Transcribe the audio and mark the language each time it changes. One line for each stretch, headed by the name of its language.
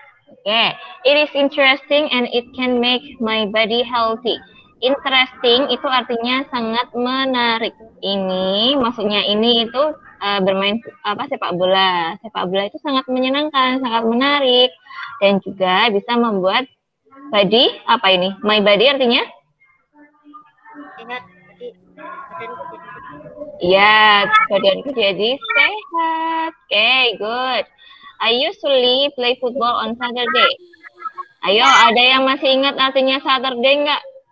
English: Oke, it is interesting and it can make my body healthy.
Indonesian: Interesting itu artinya sangat menarik. Ini maksudnya ini itu bermain sepak bola. Sepak bola itu sangat menyenangkan, sangat menarik, dan juga bisa membuat body apa ini?
English: My body
Indonesian: artinya? Sehat. Ya, badanku jadi sehat.
English: Okay, good. I usually play football on Saturday.
Indonesian: Ayo, ada yang masih ingat artinya Saturday nggak?